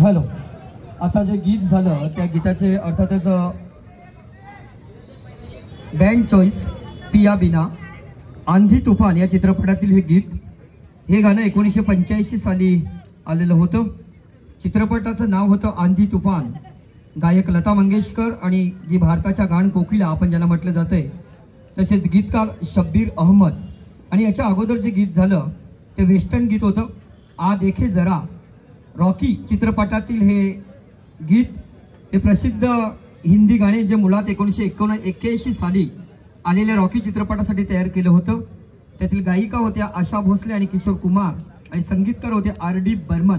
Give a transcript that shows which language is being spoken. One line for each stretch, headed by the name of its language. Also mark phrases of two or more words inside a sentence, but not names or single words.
Marathi: हॅलो, आता जे गीत झालं त्या गीताचे अर्थातच बँड चॉईस पिया बिना आंधी तुफान या चित्रपटातील हे गीत. हे गाणं 1985 साली आलेलं होतं. चित्रपटाचं नाव होतं आंधी तुफान. गायक लता मंगेशकर आणि जी भारताच्या गान कोकिला आपण ज्यांना म्हटलं जातंय, तसेच गीतकार शब्बीर अहमद. आणि याच्या अगोदर जे गीत झालं ते वेस्टर्न गीत होतं. आ देखे जरा रॉकी चित्रपटातील हे गीत. हे प्रसिद्ध हिंदी गाणे जे मुळात 1981 साली आलेल्या रॉकी चित्रपटासाठी तयार केलं होतं. त्यातील गायिका होत्या आशा भोसले आणि किशोर कुमार आणि संगीतकार होते RD बर्मन.